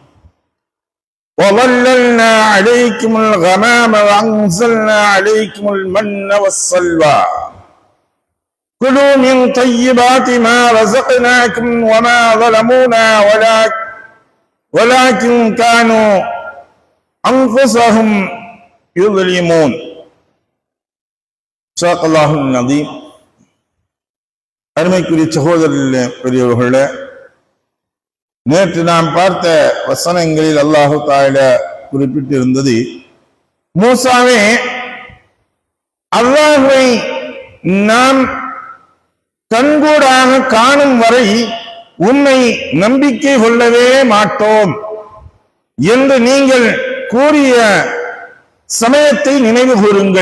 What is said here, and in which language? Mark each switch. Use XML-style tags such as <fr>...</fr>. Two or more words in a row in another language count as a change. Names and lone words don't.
<ar>وظللنا عليكم الغمام وأنزلنا عليكم المن والسلوى كلوا من طيبات ما رزقناكم وما ظلمونا ولكن كانوا أنفسهم يظلمون صدق الله العظيم.</ar> <ta>அருமைக்குரிய சகோதரர்களே, பெரியவர்களே, நேற்று நாம் பார்த்த வசனங்களில்</ta> <ar>الله تعالى</ar> <ta>குறிப்பிட்டிருந்தது, மூசாவே, அல்லாஹ்வை நாம் கண்கூடாக காணும் வரை உன்னை நம்பிக்கை கொள்ளவே மாட்டோம் என்று நீங்கள் கூறிய சமயத்தை நினைவு கூறுங்கள்.</ta>